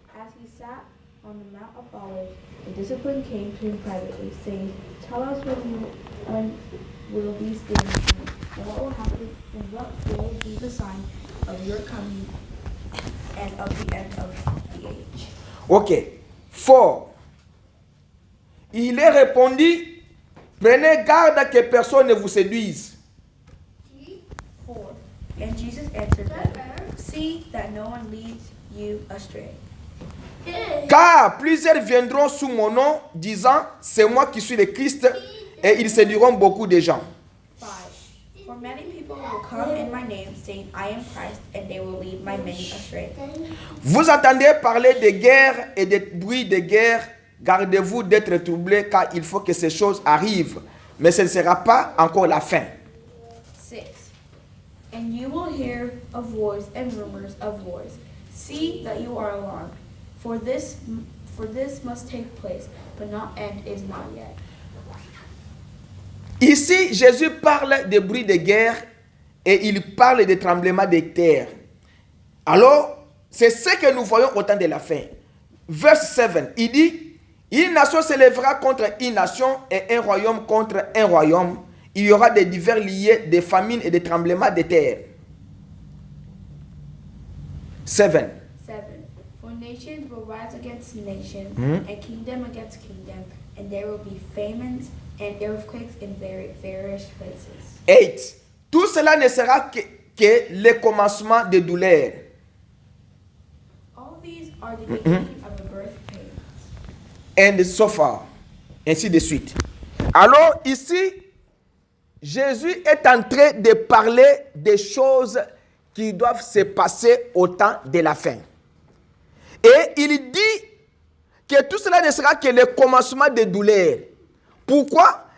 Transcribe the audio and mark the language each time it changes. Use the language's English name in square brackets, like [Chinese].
[English] As he sat on the Mount of Olives, the discipline came to him privately, saying, Tell us when will these things be, and what will happen, and what will be the sign of your coming and of the end of the age. Ok. 4. [French] Il leur répondit, prenez garde que personne ne vous séduise. 4. [English] And Jesus answered them, See that no one leads you astray. [French] Car plusieurs viendront sous mon nom, disant, c'est moi qui suis le Christ, et ils séduiront beaucoup de gens. 5. [English] For many people will come in my name, saying, I am Christ, and they will lead many astray. [French] Vous entendez parler de guerre et de bruits de guerre. Gardez-vous d'être troublés, car il faut que ces choses arrivent. Mais ce ne sera pas encore la fin. 6. [English] And you will hear of wars and rumors of wars. See that you are alarmed. For this must take place, but not end is not yet. [French] Ici, Jésus parle des bruits de guerre et il parle des tremblements de terre. Alors, c'est ce que nous voyons au temps de la fin. Verse 7, il dit, une nation s'élèvera contre une nation et un royaume contre un royaume. Il y aura des divers liés, des famines et des tremblements de terre. 7. 7. [English] For nations will rise against nation, and kingdom against kingdom, and there will be famines and earthquakes in various places. 8. [French] Tout cela ne sera que le commencement de douleur. [English] All these are the beginning of the birth pains. And so far. [French] Ainsi de suite. Alors ici, Jésus est en train de parler des choses qui doivent se passer au temps de la fin. Et il dit que tout cela ne sera que le commencement des douleurs. Pourquoi?